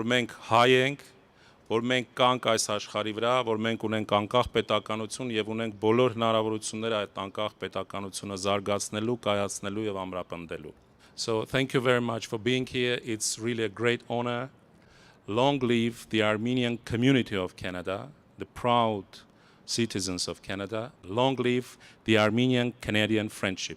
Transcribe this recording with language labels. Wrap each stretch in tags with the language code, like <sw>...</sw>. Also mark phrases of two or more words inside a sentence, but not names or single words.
<hy>մենք հայ ենք, որ մենք կանք այս աշխարհի վրա, որ մենք ունենք անկախ պետականություն եւ ունենք բոլոր հնարավորությունները այդ անկախ պետականությունը զարգացնելու, կայացնելու եւ ամրապնդելու։</hy> <en>So thank you very much for being here. It's really a great honor. Long live the Armenian community of Canada, the proud citizens of Canada. Long live the Armenian-Canadian friendship.</en>